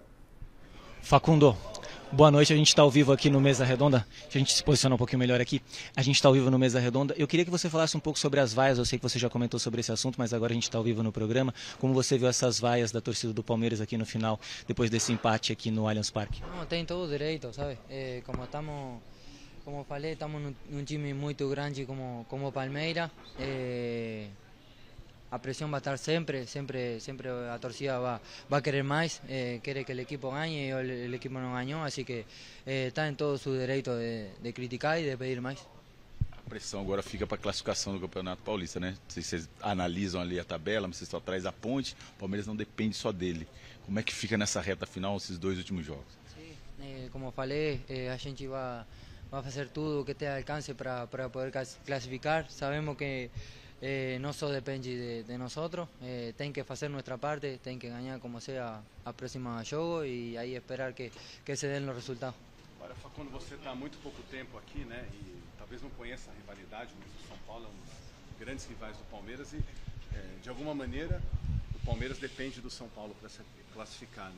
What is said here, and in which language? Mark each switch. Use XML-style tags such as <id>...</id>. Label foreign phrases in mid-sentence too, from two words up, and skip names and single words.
<pt>Facundo, boa noite, a gente está ao vivo aqui no Mesa Redonda, a gente se posiciona um pouquinho melhor aqui, a gente está ao vivo no Mesa Redonda, eu queria que você falasse um pouco sobre as vaias, eu sei que você já comentou sobre esse assunto, mas agora a gente está ao vivo no programa, como você viu essas vaias da torcida do Palmeiras aqui no final, depois desse empate aqui no Allianz Parque? Não, tem todo o direito, sabe, como falei, estamos num time muito grande como Palmeiras,</pt> <es>a presión va a estar siempre la torcida va a querer más, quiere que el equipo gane y el equipo no ganó, así que está en todo su derecho de criticar y de pedir más.</es> <pt>A pressão agora fica para a classificação do Campeonato Paulista, né? Não sei se vocês analisam ali a tabela, mas vocês estão atrás da Ponte, o Palmeiras não depende só dele. Como é que fica nessa reta final esses dois últimos jogos? Sí, como falei, a gente vai fazer tudo o que tenha alcance para poder classificar,</pt> <es>sabemos que no solo depende de nosotros, tem que hacer nuestra parte, tem que ganar como sea a</es> <pt>próxima jogo e aí</pt> <es>esperar que se den os resultados.</es> <pt>Agora, Facundo, você está há muito pouco tempo aqui, né, e talvez não conheça a rivalidade, mas o São Paulo é um dos grandes rivais do Palmeiras e, de alguma maneira, o Palmeiras depende do São Paulo para se classificar, né?</pt>